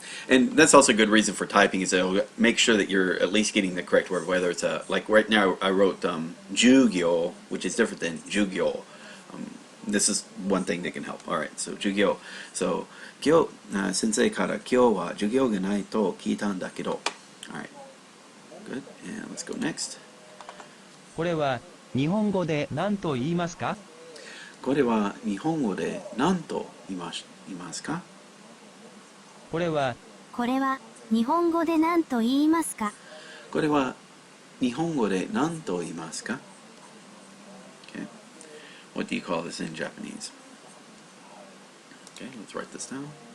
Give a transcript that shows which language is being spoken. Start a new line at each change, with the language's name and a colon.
English: And that's also a good reason for typing is it'll make sure that you're at least getting the correct word, whether it's like right now I wrote jugyo, which is different than jugyo. This is one thing that can help. Alright, so jugyo.
Japanese: So, 今日、先生から今日は授業がないと聞いたんだけど
English: Alright, good. And let's go next.
Japanese: これは日本語で何と言いますか？これは日本語で何と言いますか？これはこれは日本語で何と言いますか？これは日本語で何と言いますか？
English: Okay. What do you call this in Japanese? Okay, let's write this down.